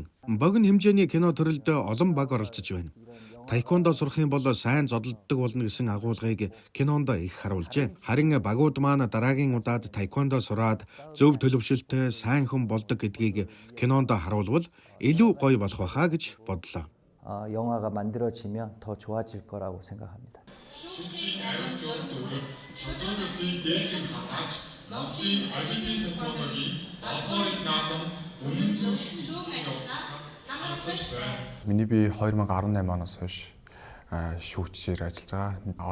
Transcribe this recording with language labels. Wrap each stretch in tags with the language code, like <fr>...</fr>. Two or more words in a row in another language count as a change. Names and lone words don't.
<mn>Богино хэмжээний кино төрөлд олон баг оролцож байна. Таеквондо сурах юм бол сайн зодолддог болно гэсэн агуулгыг кинонд их харуулжээ. Харин багууд маань дараагийн удаад таеквондо сураад зөв төлөвшөлтөй сайн хүн болдог гэдгийг кинонд харуулвал илүү гоё болох байхаа гэж бодлоо.</mn> <ko>영화가 만들어지면 더 좋아질 거라고 생각합니다.</ko> <mn>Миний би 2018 оноос хойш шүүгчээр ажиллаж байгаа.</mn>